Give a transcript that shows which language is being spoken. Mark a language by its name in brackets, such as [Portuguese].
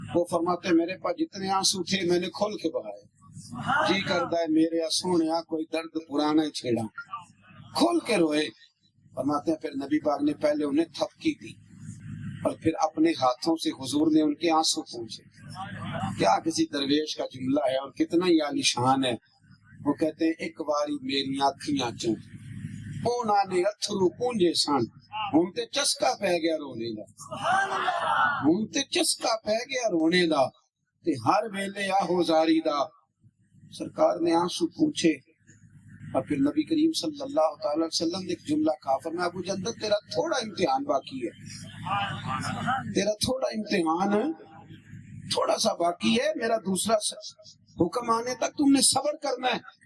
[Urdu] وہ فرماتے میرے پاس جتنے آنسو تھے میں نے کھول کے بہائے. جی کرتا ہے میرے سونیا کوئی درد پرانا ہی چھیڑا، کھول کے روئے. فرماتے ہیں پھر نبی پاک نے پہلے انہیں تھپکی دی اور پھر اپنے ہاتھوں سے حضور نے ان کے آنسو پوچھے. کیا کسی درویش کا جملہ ہے اور کتنا ہی عالیشان ہے. [Punjabi] وہ کہتے ہیں ایک باری میری آنکھیاں چوں اونا نے اتھرو پونجے سن ہوں تے چسکا پہ گیا رونے دا، ہوں تے چسکا پہ گیا رونے دا تے ہر ویلے آہو زاری دا. [Urdu] سرکار نے آنسو پوچھے اور پھر نبی کریم صلی اللہ تعالی وسلم نے ایک جملہ کہا. فرمایا ابو جندل تیرا تھوڑا امتحان باقی ہے، تیرا تھوڑا امتحان تھوڑا سا باقی ہے، میرا دوسرا حکم آنے تک تم نے صبر کرنا ہے.